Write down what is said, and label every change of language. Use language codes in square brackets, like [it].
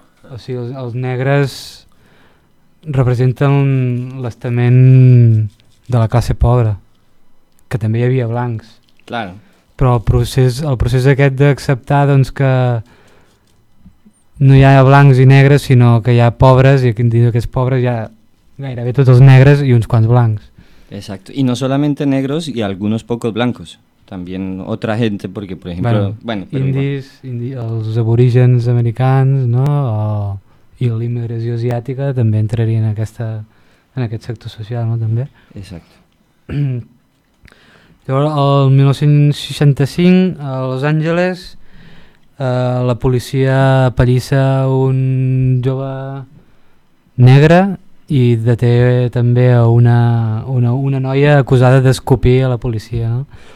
[ca] O sigui, els negres representen l'estament de la classe pobra, que també hi havia blancs. Clar. Però el procés aquest d'acceptar, doncs, que no hi ha blancs i negres, sinó que hi ha pobres, i dins d'aquests pobres hi ha gairebé tots els negres i uns quants blancs. [es] Exacto, y no solamente negros y algunos pocos blancos, también otra gente, porque por ejemplo... [ca] Bueno, indis, els aborígens americans, no? I la immigració asiàtica també entraria en aquest sector social, no? També. [es] Exacto. [ca] Llavors, el 1965, a Los Angeles, la policia apallissa un jove negre i deté també una noia acusada d'escopir a la policia, no?